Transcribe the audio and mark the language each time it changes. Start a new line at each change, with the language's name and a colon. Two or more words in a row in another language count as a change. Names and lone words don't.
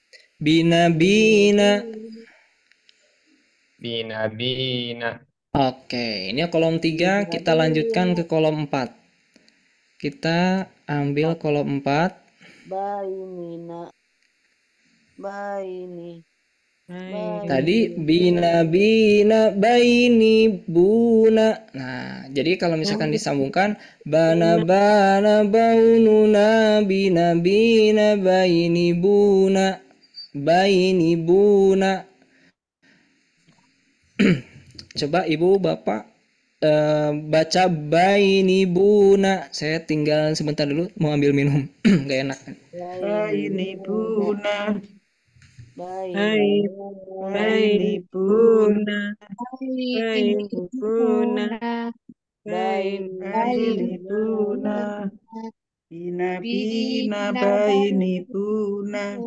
Indonesian: Oke, ini kolom 3, kita lanjutkan ke kolom 4. Kita ambil kolom 4.
Arabic: Tadi bina baini buna.
Indonesian: Nah, jadi kalau misalkan disambungkan
Arabic: bana baununa bina baini buna.
Indonesian: Coba Ibu Bapak baca
Arabic: baini buna.
Indonesian: Saya tinggal sebentar dulu mau ambil minum. Gak enak.
Arabic: Baini buna. Baini buna. Bina baini buna.